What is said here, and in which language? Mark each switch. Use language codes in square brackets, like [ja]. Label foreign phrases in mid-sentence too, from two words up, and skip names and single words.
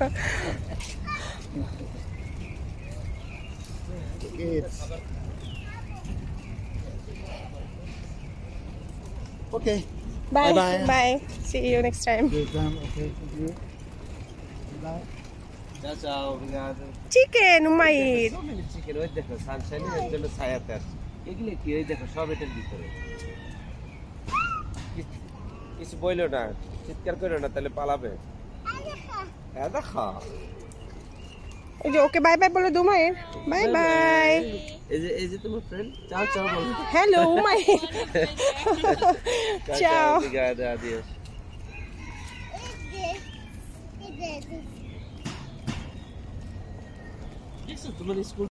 [en] Kids. Okay. Bye. See you next time. Okay, thank you. Bye. [pt] Ciao, obrigado. [en] Chicken, umayit. So many chicken, [bn] ওই দেখো সানশাইন এর জন্য ছায়াতে আসে এগুলো কি ওই দেখো সব এটার ভিতরে কিছু বইলো না চিৎকার করো না তাহলে পালাবে হ্যাঁ দেখো এই যে [en] okay bye bye [bn] বলে দো মায়ের বাই এই যে তোমার ফ্রেন্ড চাও বলো হ্যালো উমাইর চাও [pt] obrigado adiós Isso, tu não escuta.